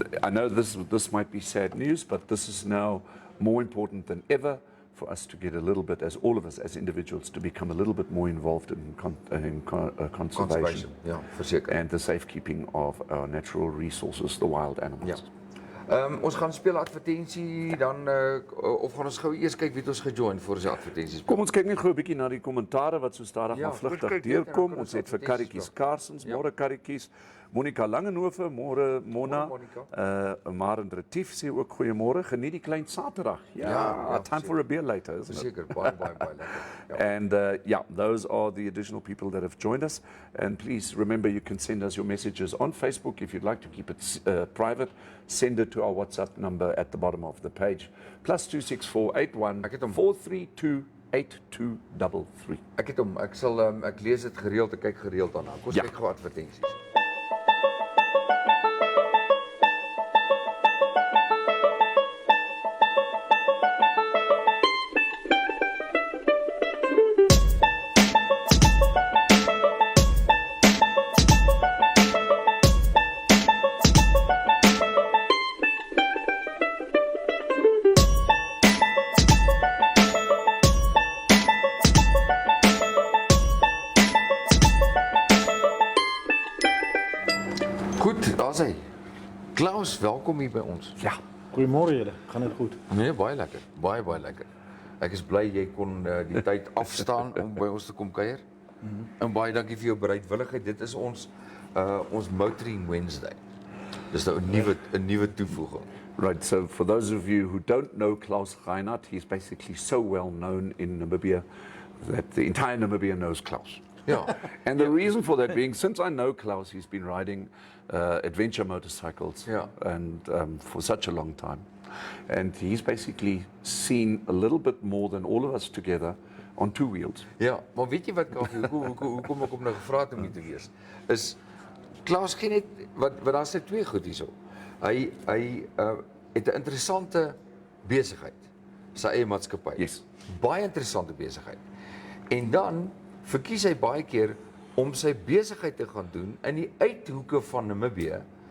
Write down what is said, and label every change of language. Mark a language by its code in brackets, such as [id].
[en] I know this might be sad news, but this is now more important than ever for us to get a little bit, as all of us as individuals, to become a little bit more involved in conservation [af] ja, verseker. [en] and the safekeeping of our natural resources, the wild animals. [af] Ja. Ons gaan speel advertensie dan of gaan ons gou eers kyk wie het ons gejoin voor ons advertensies. Kom ons kyk net gou 'n bietjie na die kommentare wat so stadig Ja, maar vlugtig kyk, deurkom. kyk, Ons het vir advertensies Karretjies Karsens, môre Karretjies. Monica Langenhoven, môre Mona. Monica. Maren Retief sê ook goeiemôre. Geniet die klein Saterdag. Ja, [en] time for a beer later, isn't it? [af] Verseker, baie lekker. Ja. [en] And yeah, those are the additional people that have joined us. And please remember, you can send us your messages on Facebook. If you'd like to keep it private, send it to our WhatsApp number at the bottom of the page. +26481 432 8233. [af] Ek lees dit gereeld, ek kyk gereeld daarna. Kom ons kyk gou advertensies. Goed, daar's hy. Klaus, welkom hier by ons. Ja. Goeiemôre julle, gaan dit goed? Nee, baie lekker. Baie lekker. Ek is bly jy kon die tyd afstaan om by ons te kom kuier. En baie dankie vir jou bereidwilligheid. Dit is ons Motoring Wednesday. Dis nou 'n nuwe toevoeging. [en] Right, so for those of you who don't know Klaus Reinhardt, he's basically so well known in Namibia that the entire Namibia knows Klaus. [af] Ja. [en] And the reason for that being, since I know Klaus, he's been riding adventure motorcycles and for such a long time. And he's basically seen a little bit more than all of us together on two wheels. [af] Ja, maar weet jy wat Kaufee, hoekom ek hom nou gevra het om hier te wees? Is Klaus gee net wat daar's net twee goed hierso. Hy het 'n interessante besigheid. Sy eie maatskappy. [en] Yes. [af] Baie interessante besigheid. En dan verkies hy baie keer om sy besigheid te gaan doen in die uithoeke van Namibië.